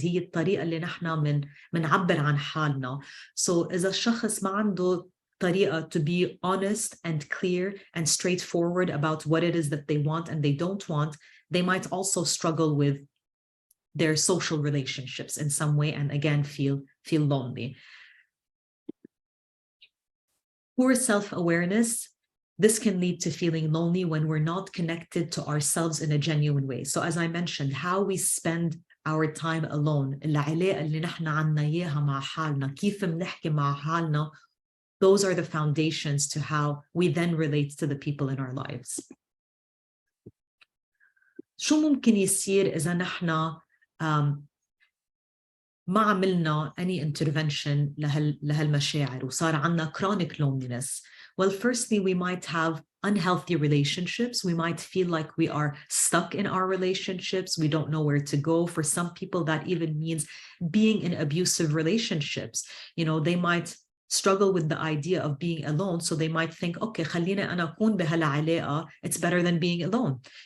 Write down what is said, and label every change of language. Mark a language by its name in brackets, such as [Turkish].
[Arabic] هي الطريقة اللي نحن منعبر عن حالنا. [English] So [Arabic] إذا الشخص ما عنده طريقة [English] to be honest and clear and straightforward about what it is that they want and they don't want, they might also struggle with their social relationships in some way and again feel lonely. Poor self-awareness. This can lead to feeling lonely when we're not connected to ourselves in a genuine way. So as I mentioned, how we spend our time alone, [Arabic] العلاقة اللي نحن عنا إياها مع حالنا, [English] كيف بنحكي مع حالنا, those are the foundations to how we then relate to the people in our lives. [Arabic] شو ممكن يصير إذا نحن ما عملنا [English] any intervention [Arabic] لهالمشاعر وصار عنا chronic loneliness? [English] Well, firstly, we might have unhealthy relationships. We might feel like we are stuck in our relationships. We don't know where to go. For some people, that even means being in abusive relationships. They might struggle with the idea of being alone. So they might think, okay, [Arabic] خليني أنا أكون بهالعلاقة. [English] It's better than being alone.